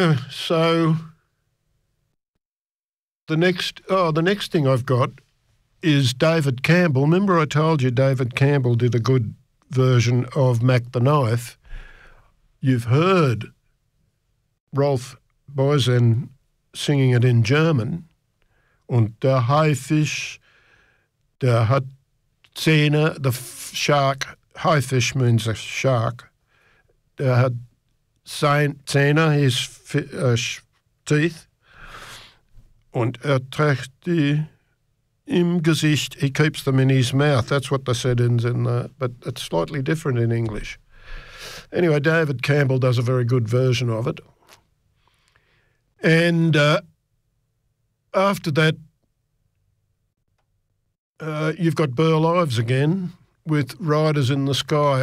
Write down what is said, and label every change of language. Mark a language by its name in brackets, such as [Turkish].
[English] so the next thing I've got is David Campbell. Remember I told you David Campbell did a good version of Mac the Knife? You've heard Rolf Boisen singing it in German. [German] Und der Haifisch, der hat Zähne, [English] the shark. Haifisch means a shark. [German] Der hat Zähne, [English] his teeth. [German] Und er trägt die im Gesicht. [English] He keeps them in his mouth. That's what they said but it's slightly different in English. Anyway, David Campbell does a very good version of it. And after that, you've got Burl Ives again with Riders in the Sky.